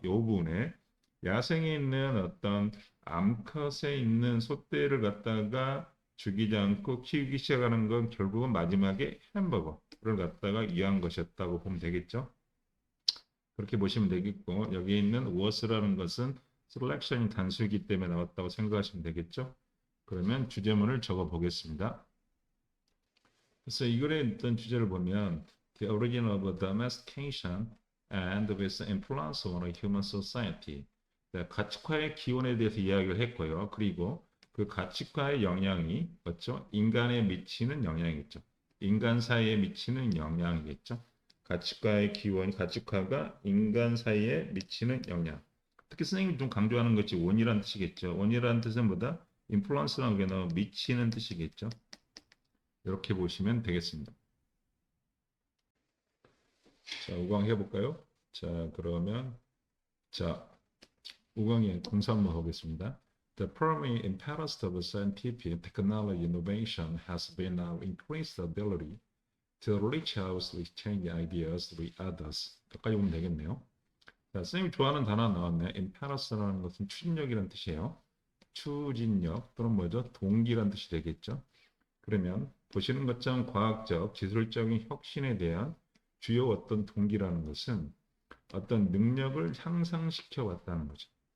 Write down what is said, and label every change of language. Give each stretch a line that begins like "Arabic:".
Korean: 요 부분에 야생에 있는 어떤 암컷에 있는 소떼를 갖다가 죽이지 않고 키우기 시작하는 건 결국은 마지막에 햄버거를 갖다가 위한 것이었다고 보면 되겠죠. 그렇게 보시면 되겠고 여기 있는 was라는 것은 selection이 단수이기 때문에 나왔다고 생각하시면 되겠죠. 그러면 주제문을 적어 보겠습니다. 그래서 이 글의 어떤 주제를 보면
English: The origin of domestication and its influence on human society.
Korean: 가축화의 기원에 대해서 이야기를 했고요. 그리고 그 가축화의 영향이 맞죠? 인간에 미치는 영향이겠죠. 인간 사이에 미치는 영향이겠죠. 가축화의 기원, 가축화가 인간 사이에 미치는 영향. 특히 선생님이 좀 강조하는 것이 원이라는 뜻이겠죠. 원이라는 뜻은 뭐다? 인플루언스라는 게 미치는 뜻이겠죠. 이렇게 보시면 되겠습니다. 자, 5강 해볼까요? 자, 그러면 자, 5강에 공사 한번 보겠습니다.
English: The primary impetus of scientific technology innovation has been our increased ability to reach out to exchange ideas with others.
Korean: 여기까지 보면 되겠네요. 자, 선생님이 좋아하는 단어 나왔네요. impetus라는 것은 추진력이라는 뜻이에요. 추진력 또는 뭐죠? 동기라는 뜻이 되겠죠. 그러면 보시는 것처럼 과학적, 기술적인 혁신에 대한 주요 어떤 동기라는 것은 어떤 능력을 향상시켜 왔다는 거죠.